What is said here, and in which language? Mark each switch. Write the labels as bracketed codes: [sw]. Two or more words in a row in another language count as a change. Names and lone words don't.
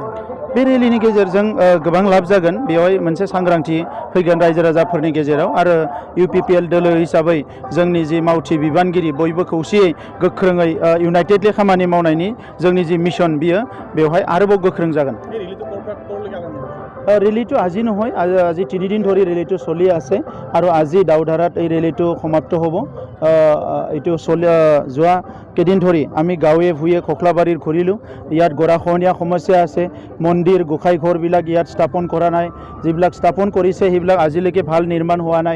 [brx] बे रेलिनि गेजेरजों गोबां लाब जागोन। बेवहाय मोनसे सांग्रांथि फैगोन रायजो राजाफोरनि गेजेराव आरो इउपिपिएल दोलो हिसाबै जोंनि जि मावथि बिबानगिरि बयबो खौसेयै गोख्रोङै इउनाइटेडलि खामानि मावनायनि जोंनि जि मिशन बियो बेवहाय आरोबाव गोख्रों जागोन। [as] ৰেলীটো আজি নহয়, আজি 3 দিন ধৰি ৰেলীটো চলি আছে আৰু আজি দাউধাৰাত এই ৰেলীটো সমাপ্ত হ'ব। এইটো যোৱা কেইদিন ধৰি আমি গাঁৱে ভূঞে খোখলাবাৰীৰ ঘূৰিলোঁ। ইয়াত গৰাখহনীয়া সমস্যা আছে, মন্দিৰ গোঁসাই ঘৰবিলাক ইয়াত স্থাপন কৰা নাই, যিবিলাক স্থাপন কৰিছে সেইবিলাক আজিলৈকে ভাল নিৰ্মাণ হোৱা নাই।